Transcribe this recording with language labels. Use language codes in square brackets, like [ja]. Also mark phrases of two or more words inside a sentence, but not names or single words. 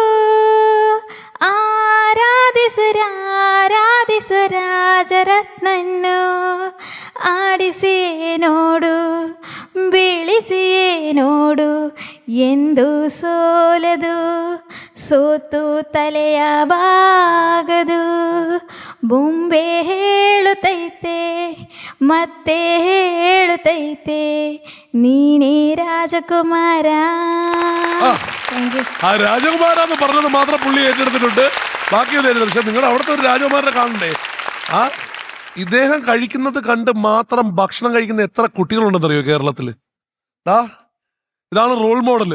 [kn] ಆರಾಧಿಸು ರಾಜರತ್ನನ್ನು ಆಡಿಸಿಯೇ ನೋಡು ಬೀಳಿಸಿಯೇ ನೋಡು ಎಂದು ಸೋಲದು ಸೋತು ತಲೆಯ ಬಾಗದು ಬೊಂಬೆ ಹೇಳುತ್ತೈತೆ ಮತ್ತೆ ಹೇಳುತ್ತೈತೆ ನೀನೇ രാജകുമാര. [ml] ആ രാജകുമാരാന്ന് പറഞ്ഞത് മാത്രം പുള്ളി ഏറ്റെടുത്തിട്ടുണ്ട്, ബാക്കിയൊന്നും. പക്ഷെ നിങ്ങൾ അവിടുത്തെ ഒരു രാജകുമാരനെ കാണണ്ടേ? ആ ഇദ്ദേഹം കഴിക്കുന്നത് കണ്ട് മാത്രം ഭക്ഷണം കഴിക്കുന്ന എത്ര കുട്ടികളുണ്ടെന്നറിയോ കേരളത്തില്? ഇതാണ് റോൾ മോഡല്.